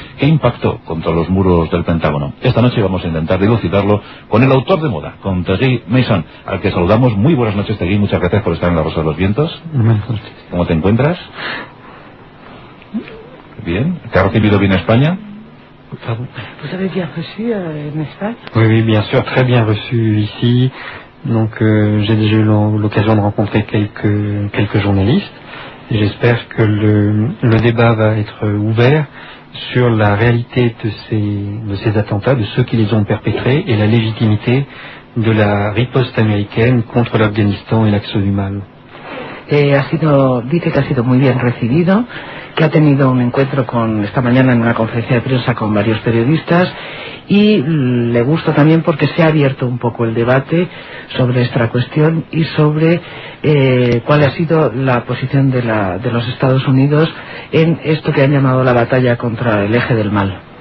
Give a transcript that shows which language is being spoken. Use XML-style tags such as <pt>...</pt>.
<es>¿Qué impactó contra los muros del Pentágono? Esta noche vamos a intentar dilucidarlo con el autor de moda, con Thierry Maison, al que saludamos. Muy buenas noches, Thierry, muchas gracias por estar en La Rosa de los Vientos. ¿Cómo te encuentras? Bien, ¿te ha recibido bien España?</es> <fr>Vous avez bien reçu en España? Oui, bien sûr, très bien reçu ici. Donc, j'ai déjà eu l'occasion de rencontrer quelques journalistes. J'espère que le débat va être ouvert sur la réalité de ces attentats, de ceux qui les ont perpétrés et la légitimité de la riposte américaine contre l'Afghanistan et l'action du mal.</fr> <es>Dice que ha sido muy bien recibido, que ha tenido un encuentro con esta mañana en una conferencia de prensa con varios periodistas, y le gusta también porque se ha abierto un poco el debate sobre esta cuestión y sobre cuál ha sido la posición de los Estados Unidos en esto que han llamado la batalla contra el eje del mal.</es>